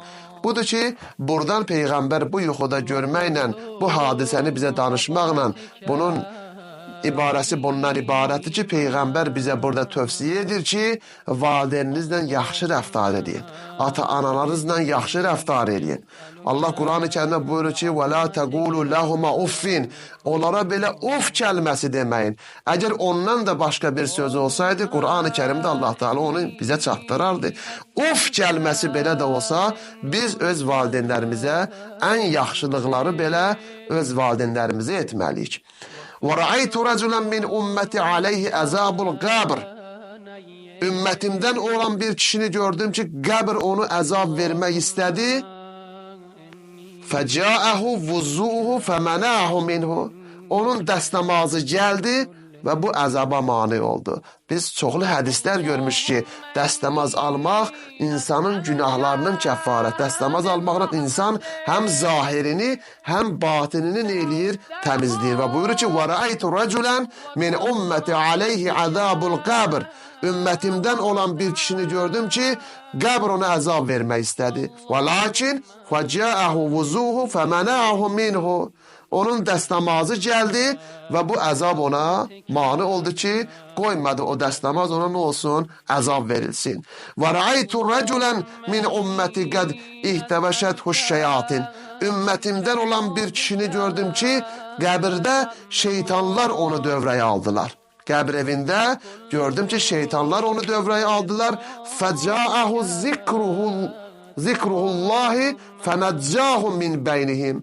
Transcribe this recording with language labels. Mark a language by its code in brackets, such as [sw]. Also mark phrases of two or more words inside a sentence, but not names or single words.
[az] Budur ki, buradan Peyğəmbər bu yuxuda görməklə, bu hadisəni bizə danışmaqla, bunun ibarəsi bundan ibarətdir ki, Peyğəmbər bizə burada tövsiyə edir ki, valideyninizlə yaxşı rəftar edin, ata-analarınızla yaxşı rəftar edin. Allah Quran-ı Kərimdə buyurur ki, [ar] وَلَا تَقُولُوا لَهُمَا اُفِّنْ. [az] Onlara belə uf kəlməsi deməyin. Əgər ondan da başqa bir söz olsaydı, Quran-ı Kərimdə Allah Teala onu bizə çatdırardı. Uf kəlməsi belə də olsa, biz öz valideynlərimizə ən yaxşılıqları belə öz valideynlərimizə etməliyik. [ar] وَرَأَيْتُ رَجُلًا مِنْ أُمَّتِ عَلَيْهِ أَزَابُ الْقَبْرِ. [az] Ümmətimdən olan bir kişini gördüm ki, qəbr onu əzab vermək istədi. [ar] فَجَاءَهُ وُزُّؤُهُ فَمَنَعَهُ مِنْهُ. [az] Onun dəstəmazı gəldi və bu əzaba mane oldu. Biz çoxlu hədislər görmüş ki, dəstəmaz almaq insanın günahlarının kəffarət. Dəstəmaz almaqla insan həm zahirini, həm batinini eləyir, təmizləyir. Və buyurur ki, [ar] وَرَأَيْتُ رَجُلًا مِنْ أُمَّةِ عَلَيْهِ عَذَابُ الْقَبْرِ. [az] Ümmətimdən olan bir kişini gördüm ki, qəbr ona əzab vermək istədi. [ar] وَلَكِنْ فَجَاءَهُ وُزُوهُ فَمَنَعَهُ مِنْهُ. [az] Onun dəstəmazı gəldi və bu əzab ona mane oldu ki, qoymadı o dəstəmaz ona nə olsun? Əzab verilsin. [ar] وَرَأَيْتُ رَجُلًا مِنْ أُمَّةِ قَدْ اِهْتَوَشَتْهُ الشَّيَاطِينَ. [az] Ümmətimdən olan bir kişini gördüm ki, qəbirdə şeytanlar onu dövrəyə aldılar. Qəbr evində gördüm ki, şeytanlar onu dövrəyə aldılar. [ar] فَجَاءَهُ ذكر الله فنجاهم من بينهم.